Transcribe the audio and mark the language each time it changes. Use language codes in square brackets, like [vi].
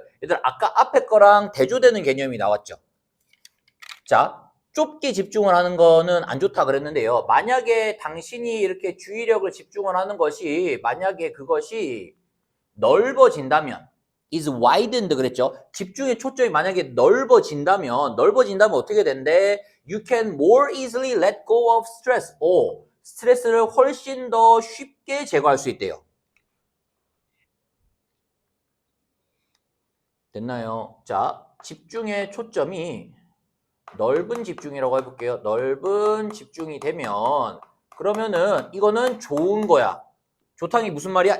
[ko] 얘들 아까 앞에 거랑 대조되는 개념이 나왔죠. 자, 좁게 집중을 하는 거는 안 좋다 그랬는데요. 만약에 당신이 이렇게 주의력을 집중을 하는 것이 만약에 그것이 넓어진다면 [en] is widened [ko] 그랬죠. 집중의 초점이 만약에 넓어진다면 어떻게 된대? [en] You can more easily let go of stress. [ko] 스트레스를 훨씬 더 쉽게 제거할 수 있대요. 됐나요? 자, 집중의 초점이 넓은 집중이라고 해볼게요. 넓은 집중이 되면 그러면은 이거는 좋은 거야. 좋다는 게 무슨 말이야?